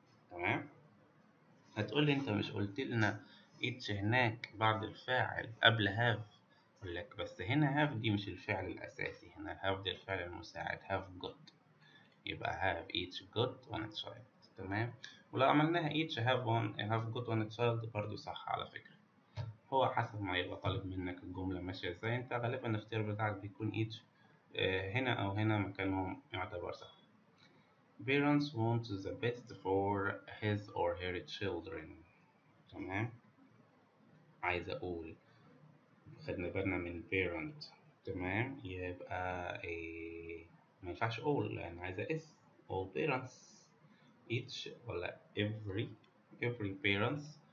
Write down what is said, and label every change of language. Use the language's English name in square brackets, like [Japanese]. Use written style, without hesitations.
[Arabic] تمام. هتقولي أنت مش قلت لنا each هناك بعد الفاعل قبل have؟ أقول لك بس هنا have دي مش الفعل الأساسي، هنا have دي الفعل المساعد. [English] have got، يبقى have each got one child. [Arabic] تمام. ولو عملناها [English] each have got one child [Arabic] برضو صح على فكرة. هو حسب ما يبقى طالب منك الجملة ماشية ازاي، انت غالبا الاختيار بتاعك بيكون each هنا أو هنا مكانهم يعتبر صح. [English] Parents want the best for his or her children. [Arabic] تمام. عايز أقول خدنا بالنا من parent. تمام. يبقى ما ينفعش all لأن عايزة اس. [English] all parents each ولا every parents.